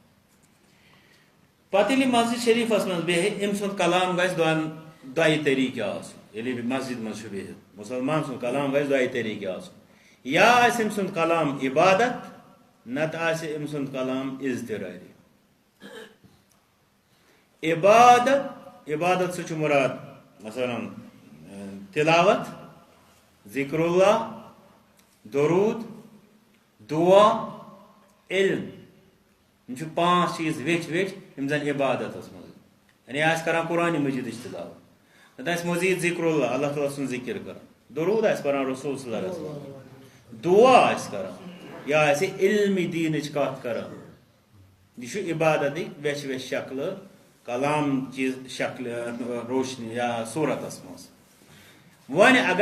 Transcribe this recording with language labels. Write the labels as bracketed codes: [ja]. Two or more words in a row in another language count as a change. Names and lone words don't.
[ks] پتہٕ ییٚلہِ یہِ مسجد شریٖفس منٛز بیٚہہِ أمۍ سُنٛد کلام گژھِ 2 طٔریٖقہٕ آسُن ییٚلہِ یہِ مسجد منٛز چھُ بِہِتھ مُسلمان سُنٛد کلام گژھِ 2 طٔریٖقہٕ آسُن یا آسہِ أمۍ سُنٛد کلام عبادت نتہٕ آسہِ أمۍ سُنٛد کلام اضطراری عبادت سُہ چھُ مُراد مثلاً تلاوت ذکر اللہ درود دعا علم یِم چھِ 5 چیٖز ویٚٹھۍ یِم زن عبادتس منٛز یعنی آسہِ کران قرآنِ مجیٖدٕچ تلاوت نتہٕ آسہِ مزیٖد ذکر اللہ اللہ تعالیٰ سُنٛد ذکر کران درود آسہِ پران رسول [ar] صلی اللہ علیہ وسلم [ks] دعا آسہِ کران یا آسہِ علمِ دیٖنٕچ کتھ کران یہِ چھُ عبادتٕکۍ ویٚچھِ شکلہٕ کلام چہِ شکلہِ روشنی یا صوٗرتس منٛز وۄنۍ اگر